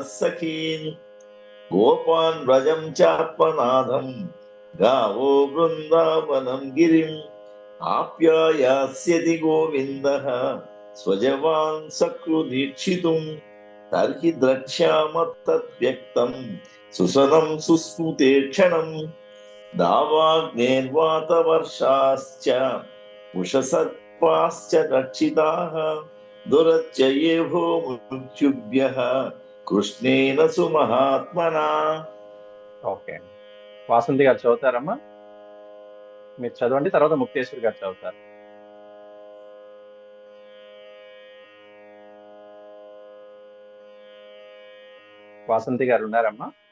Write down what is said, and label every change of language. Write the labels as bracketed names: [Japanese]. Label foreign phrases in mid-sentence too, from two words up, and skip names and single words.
[Sanskrit] सखीन् गोपान् व्रजं चात्मनाथं गावो वृन्दावनं गिरिम् आप्यायास्यति गोविन्दः स्वजवान् सकृदीक्षितुम् तर्हि द्रक्ष्याम तद्व्यक्तं सुसनं सुस्मृते क्षणम् दावाग्नेर्वातवर्षाश्च उषसर्पाश्च रक्षिताः दुरत्यये भो मृत्युभ्यः कृष्णेन सुमहात्मना. [Telugu] ఓకే, వాసంతి గారు చదువుతారమ్మా? మీరు చదవండి, తర్వాత ముక్తేశ్వర్ గారు చదువుతారు. వాసంతి గారు ఉన్నారమ్మా?